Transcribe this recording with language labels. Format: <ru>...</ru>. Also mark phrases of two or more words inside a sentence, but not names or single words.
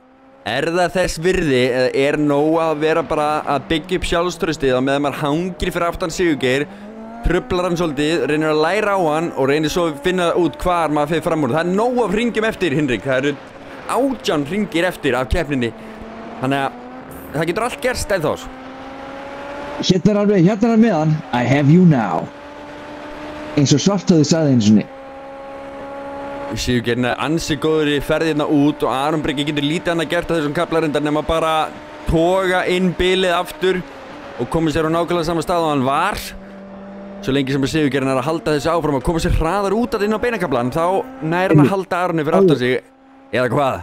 <is>Er það þess virði, eða er nóg að vera bara að byggja upp sjálfströstið og meðan maður hangir fyrir aftan Sigurgeir, truflar hann svolítið, reynir að læra á hann og reynir svo að finna út hvar maður fer fram úr. Það er nóg af hringjum eftir, Hinrik. Það eru 18 hringir eftir af keppninni. Þannig að það getur allt gerst ennþá. Hérna er hann með hann.</is> <en>I have you now.</en> <is>Eins og Svarthöfði sagði einu sinni. Sigurgeir er ansi góður í ferðina út og Aron Breki getur lítið hann að gert að þessum kaflarindar nema bara toga inn bilið aftur og komið sér á nákvæmlega sama stað og hann var. Svo lengi sem Sigurgeir er að halda þessu áfram og koma sér hraðar út að inn á beinakaflan þá nær hann að halda Aroni fyrir aftan sig eða hvað?</is>